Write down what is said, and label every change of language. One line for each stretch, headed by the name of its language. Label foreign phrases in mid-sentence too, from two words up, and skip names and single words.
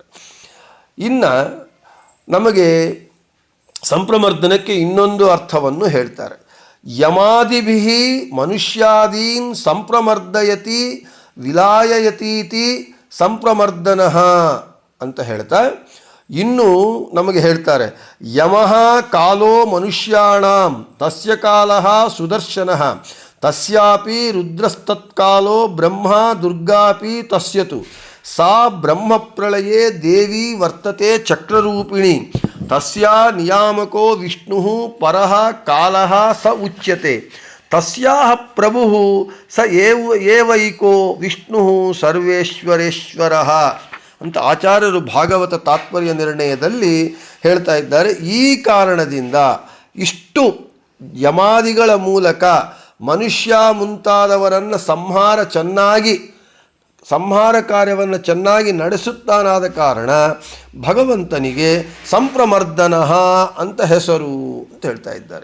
Kannada: ಇನ್ನು ನಮಗೆ ಸಂಪ್ರಮರ್ದನಕ್ಕೆ ಇನ್ನೊಂದು ಅರ್ಥವನ್ನು ಹೇಳ್ತಾರೆ.
Sanskrit: ಯಮಾದಿಭಿ ಮನುಷ್ಯಾದೀನ್ ಸಂಪ್ರಮರ್ದಯತಿ ವಿಲಾಯಯತೀತಿ ಸಂಪ್ರಮರ್ದನಃ
Kannada: ಅಂತ ಹೇಳ್ತಾ ಇನ್ನು ನಮಗೆ ಹೇಳ್ತಾರೆ
Sanskrit: ಯಮಃ ಕಾಲೋ ಮನುಷ್ಯಾಣಾಂ ತಸ್ಯ ಕಾಲಃ ಸುದರ್ಶನಃ ತಸ್ಯಾಪಿ ರುದ್ರಸ್ತತ್ಕಾಲೋ ಬ್ರಹ್ಮ ದುರ್ಗಾಪಿ ತಸ್ಯತು ಸಾ ಬ್ರಹ್ಮಪ್ರಳಯೇ ದೇವಿ ವರ್ತತೆ ಚಕ್ರರೂಪಿಣಿ ತಸ್ಯಾ ನಿಯಾಮಕೋ ವಿಷ್ಣು ಪರಃ ಕಾಲಃ ಸ ಉಚ್ಯತೆ ತಸ್ಯಾಹ ಪ್ರಭುಃ ಸ ಏವೈಕೋ ವಿಷ್ಣು ಸರ್ವೇಶ್ವರೇಶ್ವರಃ
Kannada: ಅಂತ ಆಚಾರ್ಯರು ಭಾಗವತ ತಾತ್ಪರ್ಯ ನಿರ್ಣಯದಲ್ಲಿ ಹೇಳ್ತಾ ಇದ್ದಾರೆ. ಈ ಕಾರಣದಿಂದ ಇಷ್ಟು ಯಮಾದಿಗಳ ಮೂಲಕ ಮನುಷ್ಯ ಮುಂತಾದವರನ್ನು ಸಂಹಾರ ಕಾರ್ಯವನ್ನು ಚೆನ್ನಾಗಿ ನಡೆಸುತ್ತಾನಾದ ಕಾರಣ ಭಗವಂತನಿಗೆ ಸಂಪ್ರಮರ್ದನಃ ಅಂತ ಹೆಸರು ಅಂತ ಹೇಳ್ತಾ ಇದ್ದಾರೆ.